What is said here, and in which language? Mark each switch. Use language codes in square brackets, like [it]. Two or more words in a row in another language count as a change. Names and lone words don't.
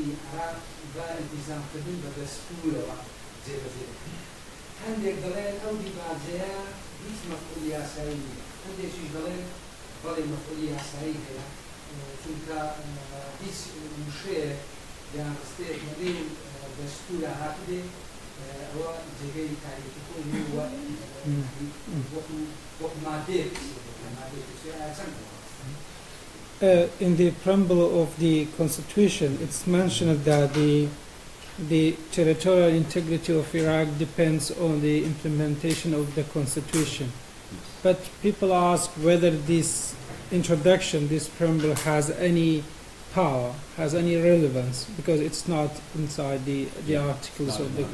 [ckb] عێراق بە ئینتیزامکردن بە دەستوورەوە جێبەجێ هەندێک دەڵێن ئەو دیباجەیە هیچ مەفعولی یاسایی نییە هەندێکیش دەڵێن بەڵێ مەفعولی یاسایی هەیە چونکە هیچ وشەیە یان ڕستەیەک نەبێن دەستوورە هاتبێ ئەوە جێگەی تاریخیکۆنی وەکو مادەیەک [en] in the preamble of the Constitution, it's mentioned that the territorial integrity of Iraq depends on the implementation of the Constitution. But people ask whether this introduction, this preamble, has any power, has any relevance, because it's not inside the articles of the...